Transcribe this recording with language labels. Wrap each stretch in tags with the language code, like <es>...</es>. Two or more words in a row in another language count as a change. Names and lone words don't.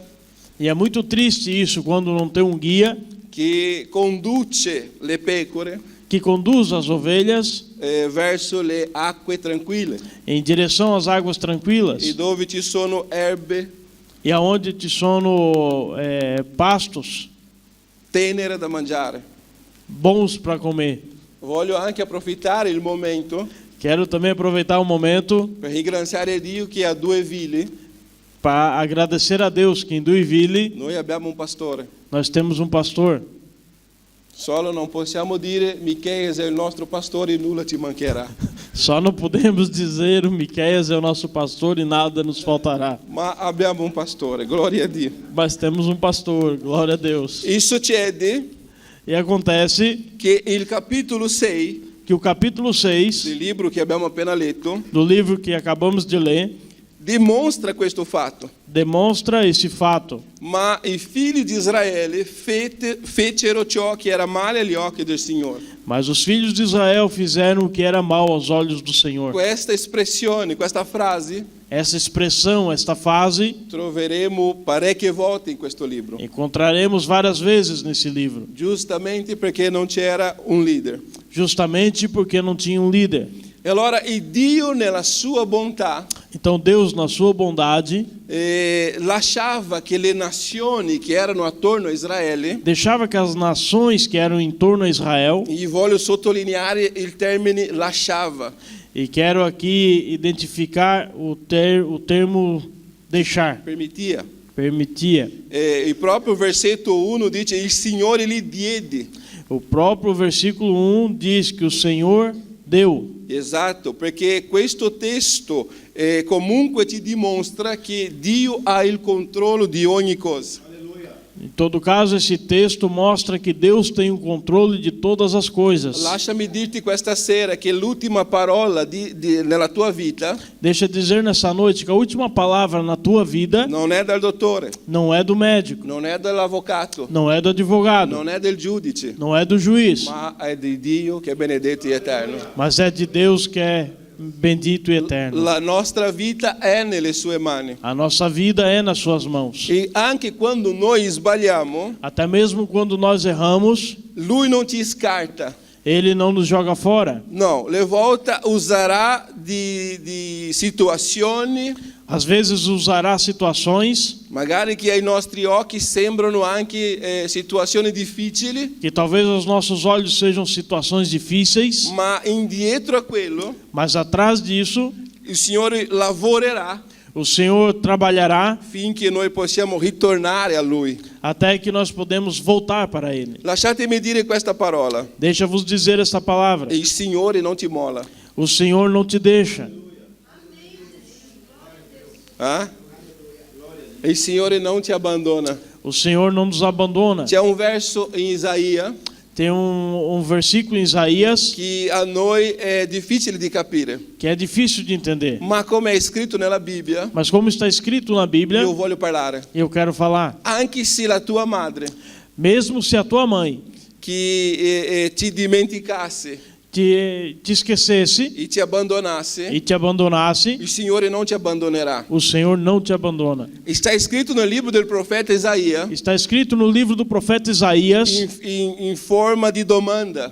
<pt>E é muito triste isso quando não tem um guia</pt> <it>che conduce le pecore</it> <pt>que conduz as ovelhas</pt> <it>verso le acque tranquille</it> <pt>em direção às águas e tranquilas</pt> <it>dove ci sono erbe</it> <pt>e aonde te sono pastos</pt> <it>tenere da mangiare.</it> <pt>bons para comer.</pt> <it>Voglio anche approfittare il momento</it> <pt>Quero também aproveitar o momento</pt> <it>per ringraziare Dio che a Due Ville</it> <pt>para agradecer a Deus que em Duiville</pt> <it>noi abbiamo un pastore.</it> <pt>nós temos um pastor.</pt> <it>Solo non possiamo dire Micheias è il nostro pastore e nulla ci mancherà.</it> <pt>Só não podemos dizer o Miqueias é o nosso pastor e nada nos faltará.</pt> <it>Ma abbiamo un pastore, gloria a Dio.</it> <pt>Mas temos um pastor, glória a Deus.</pt> <it>E succede</it> <pt>E acontece</pt> <it>che il capitolo 6</it> <pt>que o capítulo 6</pt> <it>del libro che abbiamo appena letto</it> <pt>do livro que acabamos de ler</pt> <it>dimostra questo fatto.</it> <pt>demonstra esse fato.</pt> <it>Ma i figli di Israele fecero ciò che era male agli occhi del Signore.</it> <pt>Mas os filhos de Israel fizeram o que era mal aos olhos do Senhor.</pt> <it>Questa espressione, questa frase,</it> <pt>Essa expressão, esta fase,</pt> <it>troveremo parecchie volte in questo libro.</it> <pt>encontraremos várias vezes nesse livro.</pt> <it>Giustamente perché non c'era un leader.</it> <pt>Justamente porque não tinha um líder.</pt> <it>E allora il Dio nella sua bontà</it> <pt>Então Deus, na sua bondade,</pt> <it>lasciava che le nazioni che erano attorno a Israele,</it> <pt>deixava que as nações que eram em torno a Israel,</pt> <it>e voglio sottolineare il termine lasciava,</it> <pt>e quero aqui identificar o termo deixar, permitia.</pt> <it>Il proprio versetto 1 dice il Signore li diede.</it> <pt>O próprio versículo 1 diz que o Senhor deu.</pt> <it>Esatto, perché questo testo comunque ci dimostra che Dio ha il controllo di ogni cosa.</it> <pt>Em todo caso, esse texto mostra que Deus tem o controle de todas as coisas.</pt> <it>Lasciami dirti questa sera che l'ultima parola nella tua vita</it> <pt>Deixa eu dizer nessa noite que a última palavra na tua vida</pt> <it>non è del dottore,</it> <pt>não é do médico,</pt> <it>non è dell'avvocato,</it> <pt>não é do advogado,</pt> <it>non è del giudice,</it> <pt>não é do juiz,</pt> <it>ma è di Dio che è benedetto e eterno.</it> <pt>mas é de Deus que é bendito e eterno.</pt> <it>La nostra vita è nelle sue mani.</it> <pt>A nossa vida é nas suas mãos.</pt> <it>E anche quando noi sbagliamo,</it> <pt>Até mesmo quando nós erramos,</pt> <it>Lui non ci scarta.</it> <pt>Ele não nos joga fora.</pt> <it>No, le volte userà di situazioni</it> <pt>Às vezes usará situações</pt> <it>magari che ai nostri occhi sembrano anche situazioni difficili,</it> <pt>que talvez aos nossos olhos sejam situações difíceis,</pt> <it>ma indietro a quello</it> <pt>mas atrás disso</pt> <it>il Signore lavorerà</it> <pt>o Senhor trabalhará</pt> <it>finché noi possiamo ritornare a Lui.</it> <pt>até que nós podemos voltar para Ele.</pt> <it>Lasciatemi dire questa parola:</it> <pt>Deixa-vos dizer esta palavra.</pt> <it>il Signore non ti molla.</it> <pt>O Senhor não te deixa. Ah?</pt> <it>Il Signore non ti abbandona.</it> <pt>O Senhor não nos abandona.</pt> <it>C'è un verso in Isaia</it> <pt>Tem um versículo em Isaías</pt> <it>che a noi è difficile di capire,</it> <pt>que é difícil de entender.</pt> <it>ma come è scritto nella Bibbia,</it> <pt>Mas como está escrito na Bíblia,</pt> <it>io voglio parlare.</it> <pt>eu quero falar.</pt> <it>Anche se la tua madre</it> <pt>Mesmo se a tua mãe</pt> <it>che ti dimenticasse</it> <pt>te esquecesse</pt> <it>e ti abbandonasse,</it> <pt>e te abandonasse,</pt> <it>il Signore non ti abbandonerà.</it> <pt>o Senhor não te abandona.</pt> <it>Está scritto nel libro del profeta Isaia</it> <pt>Está escrito no livro do profeta Isaías</pt> <it>in forma di domanda.</it>